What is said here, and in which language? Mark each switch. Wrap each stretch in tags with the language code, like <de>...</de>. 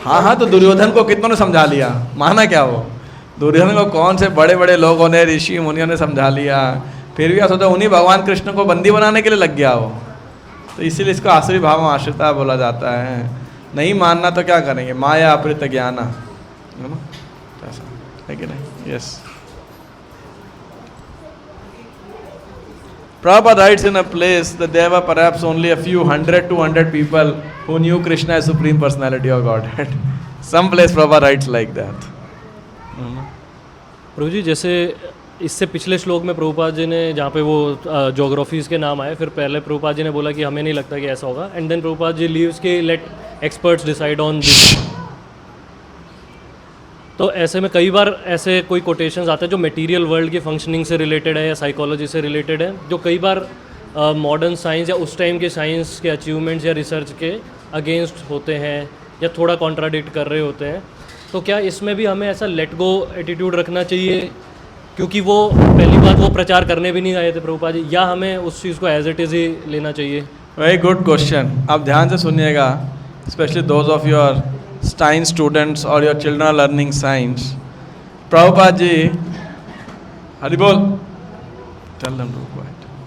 <hi>हाँ, तो दुर्योधन को कितनों ने समझा लिया, माना क्या वो? दुर्योधन को कौन से बड़े बड़े लोगों ने, ऋषि मुनियों ने समझा लिया, फिर भी सोचा उन्हीं भगवान कृष्ण को बंदी बनाने के लिए लग गया वो। तो इसीलिए इसको आसुरी भाव आश्रिता बोला जाता है। नहीं मानना तो क्या करेंगे, माया अपृत ज्ञाना, है ना, ऐसा है कि नहीं?</hi> <en>Yes. Prabhupada writes in a place that there were perhaps only a few 100-200 people who knew Krishna as Supreme Personality of Godhead. Some place Prabhupada writes like that.</en> <hi>प्रभु जी, जैसे इससे पिछले श्लोक में प्रभुपाद जी ने, जहाँ पे वो जोग्राफीज के नाम आए, फिर पहले प्रभुपाद जी ने बोला कि हमें नहीं लगता कि ऐसा होगा,</hi> <en>And then Prabhupada ji leaves के let experts decide on this.</en> <hi>तो ऐसे में कई बार ऐसे कोई कोटेशंस आते हैं जो मटेरियल वर्ल्ड की फंक्शनिंग से रिलेटेड है या साइकोलॉजी से रिलेटेड है, जो कई बार मॉडर्न साइंस या उस टाइम के साइंस के अचीवमेंट्स या रिसर्च के अगेंस्ट होते हैं या थोड़ा कॉन्ट्राडिक्ट कर रहे होते हैं। तो क्या इसमें भी हमें ऐसा लेट गो एटीट्यूड रखना चाहिए, क्योंकि वो पहली बात वो प्रचार करने भी नहीं आए थे प्रभुपाद जी, या हमें उस चीज़ को एज इट इज़ ही लेना चाहिए?</hi> <en>Very good question.</en> <hi>आप ध्यान से सुनिएगा,</hi> <en>Specially those of your Stein students or your children are learning science. Prabhupada ji, Hari Bol, tell them to quiet.</en>